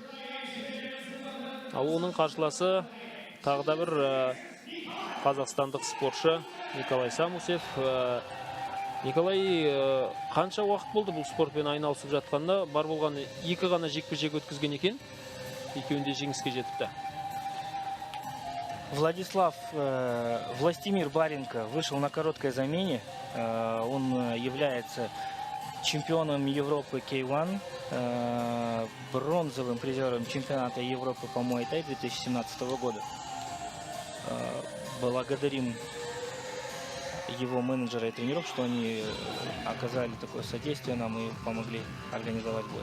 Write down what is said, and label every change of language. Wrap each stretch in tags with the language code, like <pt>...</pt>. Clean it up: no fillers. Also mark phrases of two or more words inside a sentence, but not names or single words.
<kk>Ал оның қарсыласы тағы да бір қазақстандық спортшы Николай Самусев. Николай қанша уақыт болды бұл спортпен айналысып жатқанда? Бар болған екі ғана жекпе-жек өткізген екен. Екеуінде жеңіске жетіпті.</kk> <ru>Властимир Варенька вышел на короткой замене. Он является чемпионом Европы K1, бронзовым призером чемпионата Европы по Муай-Тай 2017 года. Благодарим его менеджера и тренеров, что они оказали такое содействие нам и помогли организовать бой.</ru>